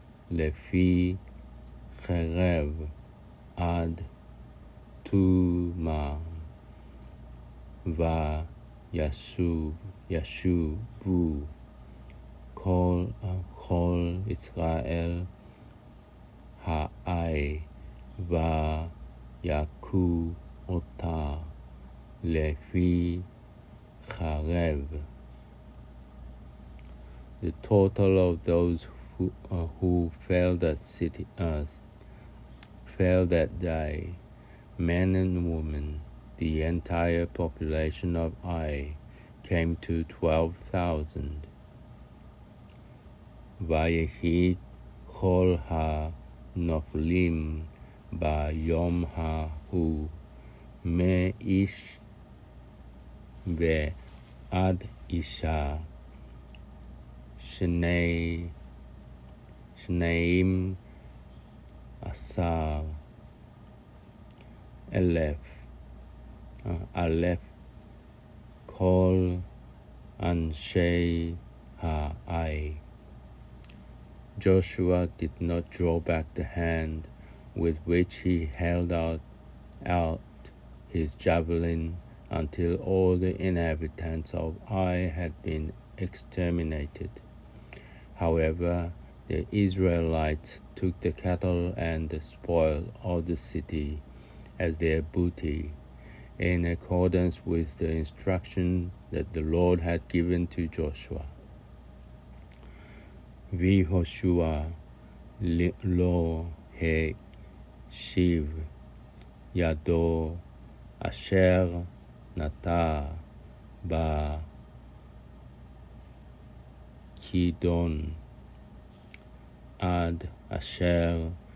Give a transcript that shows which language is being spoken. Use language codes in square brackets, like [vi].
[he] לפי חרב עד תומה, וישובו כל ישראל האי, ויכו אותה לפי חרב. [en] The total of those who fell that day, men and women, the entire population of Ai, came to 12,000. [he] ויהי כל הנופלים ביום ההוא, מאיש ועד אישה, 12,000 כל אנשי האי. [en] Joshua did not draw back the hand with which he held out his javelin until all the inhabitants of Ai had been exterminated. However, the Israelites took the cattle and the spoil of the city as their booty, in accordance with the instruction that the Lord had given to Joshua. [he] ויהושע לא השיב ידו אשר נטע בכידון עד אשר